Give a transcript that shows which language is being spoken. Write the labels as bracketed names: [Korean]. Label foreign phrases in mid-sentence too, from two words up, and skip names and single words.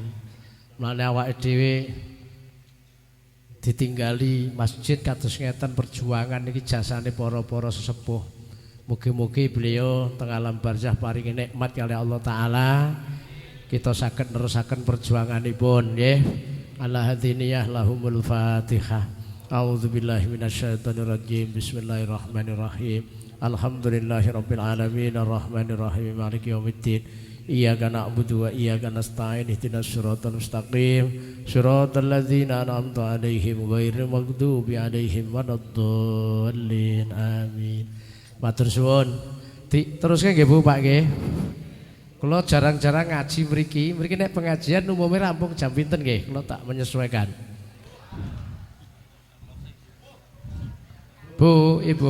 [Javanese] Mulane awake dhewe ditinggali masjid kados ngeten perjuangan niki jasane para-para sesepuh. Mugi-mugi beliau teng alam barzah paringi nikmat kali Allah taala. Kita saged nerusaken perjuanganipun nggih. [Arabic] على هذه النية لهم الفاتحة. أعوذ بالله من الشيطان الرجيم بسم الله الرحمن الرحيم. الحمد لله رب العالمين الرحمن الرحيم مالك يوم الدين. إياك نعبد وإياك نستعين اهدنا الصراط المستقيم صراط الذين أنعمت عليهم غير المغضوب عليهم ولا الضالين. [Javanese] Amin. Matur suwun. Teruske nggih Bu Pak nggih. Kula jarang-jarang ngaji mriki. Mriki nek pengajian umumnya rampung jam pinten nggih? Kula tak menyesuaikan. Bu, Ibu.